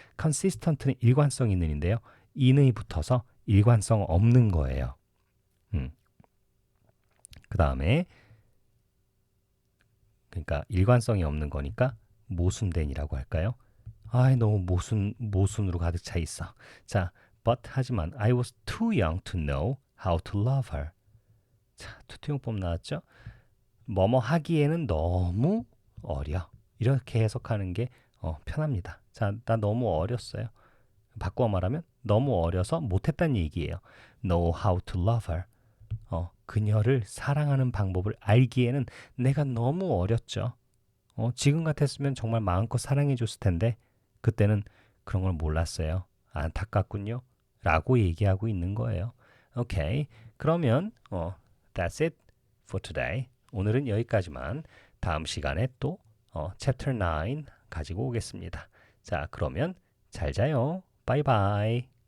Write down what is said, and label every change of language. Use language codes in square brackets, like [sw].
[ko] consistent는 일관성 있는인데요. in의 붙어서 일관성 없는 거예요. 그 다음에 그러니까 일관성이 없는 거니까 모순된이라고 할까요? 너무 모순으로 가득 차 있어. 자, [en] but [ko] 하지만 [en] I was too young to know how to love her. [ko] 자, 투투용법 나왔죠? 뭐뭐 하기에는 너무 어려. 이렇게 해석하는 게 편합니다. 자, 나 너무 어렸어요. 바꿔 말하면 너무 어려서 못했다는 얘기예요. [en] know how to love her. [ko] 그녀를 사랑하는 방법을 알기에는 내가 너무 어렸죠. 지금 같았으면 정말 마음껏 사랑해 줬을 텐데 그때는 그런 걸 몰랐어요. 안타깝군요. 라고 얘기하고 있는 거예요. 오케이. 그러면 [en] that's it for today. [ko] 오늘은 여기까지만. 다음 시간에 또 chapter 9 가지고 오겠습니다. 자, 그러면 잘 자요. 바이바이.